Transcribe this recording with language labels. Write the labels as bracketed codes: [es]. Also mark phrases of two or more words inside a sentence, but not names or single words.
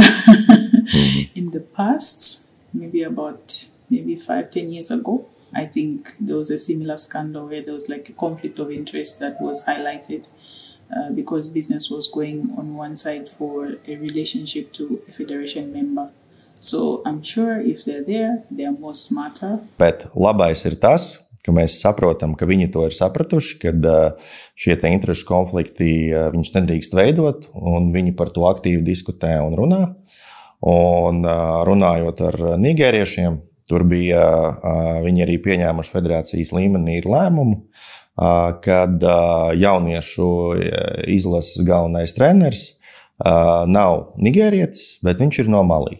[en] In the past, maybe 5-10 years ago, I think there was a similar scandal where there was like a conflict of interest that was highlighted because business was going on one side for a relationship to a federation member. So I'm sure if they're there, they're more smarter. [lv] Bet labais ir tas, ka mēs saprotam, ka viņi to ir sapratuši, kad šie te interešu konflikti viņus nedrīkst veidot, un viņi par to aktīvi diskutē un runā. Un runājot ar nigēriešiem, tur bija, viņi arī pieņēmuši federācijas līmenī lēmumu, kad jauniešu izlases galvenais treneris nav nigērietis, bet viņš ir no Malī.